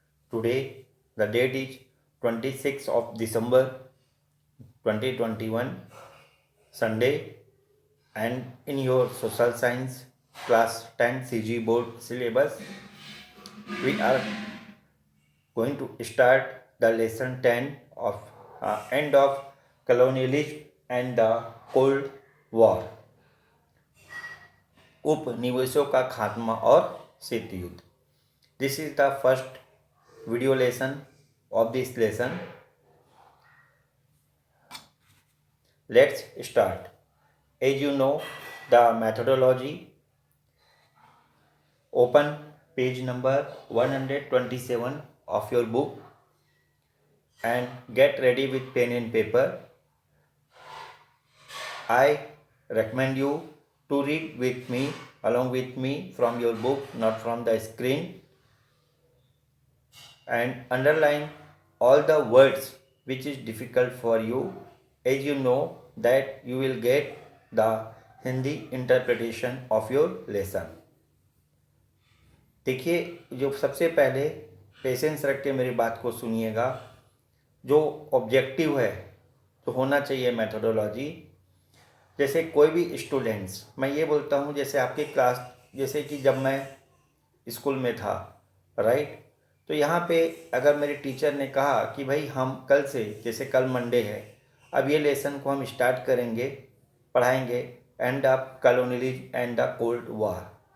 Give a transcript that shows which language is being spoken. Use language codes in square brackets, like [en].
[en] Today, the date is 26th of December 2021, Sunday, and in your social science class 10 CG board syllabus, we are going to start the lesson 10 of end of colonialism and the Cold War. [hi] उपनिवेशों का खात्मा और शीत युद्ध. [en] This is the first video lesson of this lesson. Let's start. As you know the methodology, open page number 127 of your book and get ready with pen and paper. I recommend you to read with me, along with me, from your book, not from the screen, and underline all the words which is difficult for you, as you know that you will get the Hindi interpretation of your lesson. [hi] देखिए, जो सबसे पहले patience रख के मेरी बात को सुनिएगा. जो ऑब्जेक्टिव है तो होना चाहिए मेथोडोलॉजी. जैसे कोई भी स्टूडेंट्स, मैं ये बोलता हूँ जैसे आपकी क्लास, जैसे कि जब मैं स्कूल में था, राइट, तो यहाँ पे अगर मेरे टीचर ने कहा कि भाई हम कल से, जैसे कल मंडे है, अब ये लेसन को हम स्टार्ट करेंगे, पढ़ाएंगे, end of colonialism and the cold war.